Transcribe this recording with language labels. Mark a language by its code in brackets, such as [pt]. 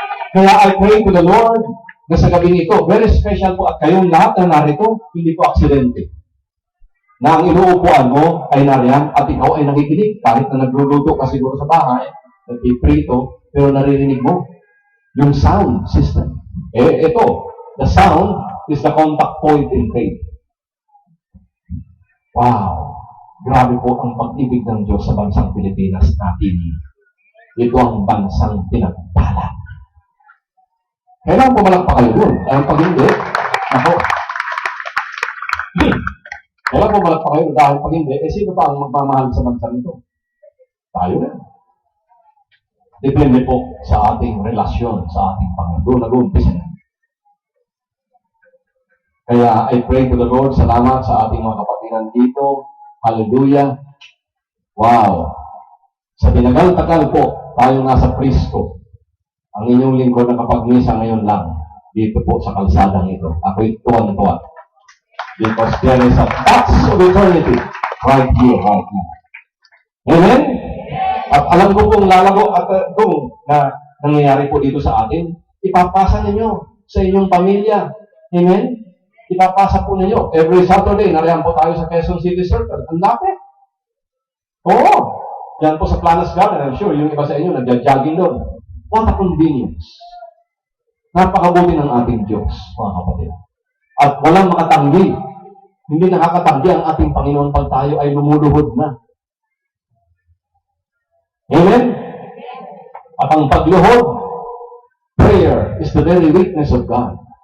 [tl] Kaya [en] I pray to the Lord [tl] na sa gabi nito, very special po at kayong lahat na narito, hindi po aksidente. Na ang inuupuan mo ay nariyan at ikaw ay nakikinig kahit na nagluluto ka siguro sa bahay, nagpiprito, pero naririnig mo yung sound system. [en] Ito, the sound is the contact point in faith. Wow! [tl] Grabe po ang pag-ibig ng Diyos sa bansang Pilipinas natin. Ito ang bansang pinagpala. Kailangan pumalang pa kayo doon. Kaya pag hindi, ako, Kaya pumalag pa kayo dahil pag hindi, sino pa ang magmamahal sa bansang ito? Tayo na. Depende po sa ating relasyon sa ating Panginoon. Doon nag-uumpisa na. Kaya [en] I pray to the Lord, [tl] salamat sa ating mga kapatiran dito. Hallelujah. Wow. Sa tinagal-tagal po, tayo nasa Kristo. Ang inyong lingkod na kapag-misa ngayon lang, dito po sa kalsadang ito. Ako'y tuwan-tuwa. [en] Because there is a touch of eternity right here, right now. [tl] Amen? At alam ko kung lalago at kung na nangyayari po dito sa atin, ipapasa ninyo sa inyong pamilya. Amen? Ipapasa po ninyo. [en] Every Saturday, [tl] nariyan po tayo sa Quezon City Circle. Ang lapit. Oo. Yan po sa Planas Garden. [en] I'm sure [tl] yung iba sa inyo nagja-jogging doon. [en] What a convenience. [tl] Napakabuti ng ating Diyos, mga kapatid. At walang makatanggi. Hindi nakakatanggi ang ating Panginoon pag tayo ay lumuluhod na. Amen? At ang pagluhod, [en] prayer is the very weakness of God.